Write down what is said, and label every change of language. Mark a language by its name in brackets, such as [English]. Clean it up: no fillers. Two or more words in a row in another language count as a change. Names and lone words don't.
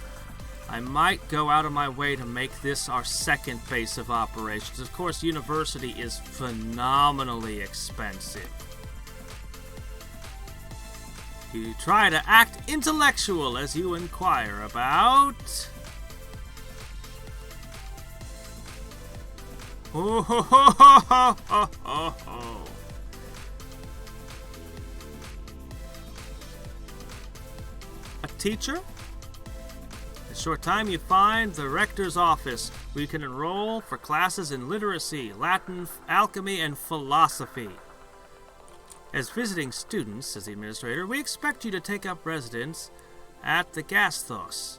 [English] I might go out of my way to make this our second base of operations. Of course, university is phenomenally expensive. You try to act intellectual as you inquire about... oh, ho, ho, ho, ho, ho, ho. A teacher? In a short time you find the rector's office, where you can enroll for classes in literacy, Latin, alchemy, and philosophy. As visiting students, says the administrator, we expect you to take up residence at the Gasthos.